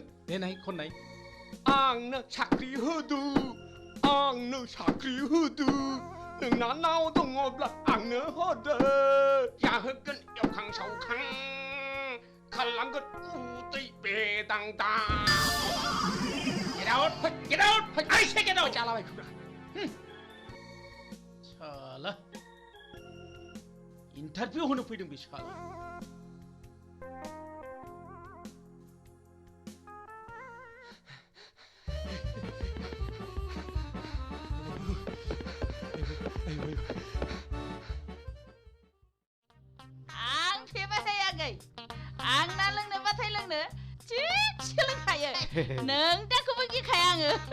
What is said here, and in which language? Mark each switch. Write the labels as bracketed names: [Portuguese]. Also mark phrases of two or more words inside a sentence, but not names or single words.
[Bodo] देनाय खननाय आंनो साख्रि होदो आंनो साख्रि होदो नोंनाव दङब्ला आंनो होदो जाहोगोन एवखां सावखां खालामगोन उदै बेदांदां [English] Get out! I say get out! [Bodo] जालाबाय खुरा साला इन्टारभिउ होनो फैदों बे साला आं फेबाय हायाखै आंना लोंनो बाथाय लोंनो थिगसे लोंखायो नों दाखौबो गिखाया आङो